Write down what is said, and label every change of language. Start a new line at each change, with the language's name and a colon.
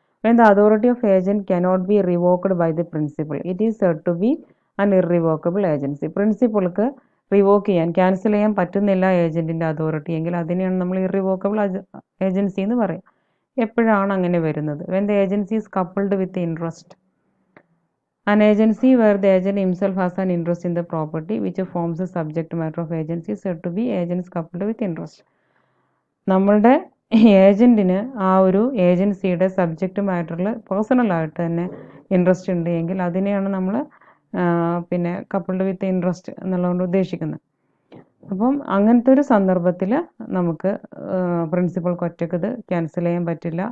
English: When the authority of agent cannot be revoked by the principal it is said to be an irrevocable agency.
Malayalam: പ്രിൻസിപ്പൾക്ക് revoke ചെയ്യാൻ, cancel ചെയ്യാൻ പറ്റുന്നില്ല ഏജൻറ്റിൻ്റെ authority എങ്കിൽ അതിനെയാണ് നമ്മൾ irrevocable agency എന്ന് പറയും. എപ്പോഴാണ് അങ്ങനെ വരുന്നത്?
English: When the agency is coupled with interest. An agency where the agent himself has an interest in the property which forms the subject matter of agency is said to be agents coupled with interest.
Malayalam: നമ്മളുടെ ഏജൻറ്റിന് ആ ഒരു ഏജൻസിയുടെ സബ്ജക്റ്റുമായിട്ടുള്ള പേഴ്സണലായിട്ട് തന്നെ interest ഉണ്ട് എങ്കിൽ അതിനെയാണ് നമ്മൾ പിന്നെ കപ്പിൾഡ് വിത്ത് ഇൻട്രസ്റ്റ് എന്നുള്ളതുകൊണ്ട് ഉദ്ദേശിക്കുന്നത്. അപ്പം അങ്ങനത്തെ ഒരു സന്ദർഭത്തിൽ നമുക്ക് പ്രിൻസിപ്പൾക്ക് ഒറ്റയ്ക്ക് ഇത് ക്യാൻസൽ ചെയ്യാൻ പറ്റില്ല.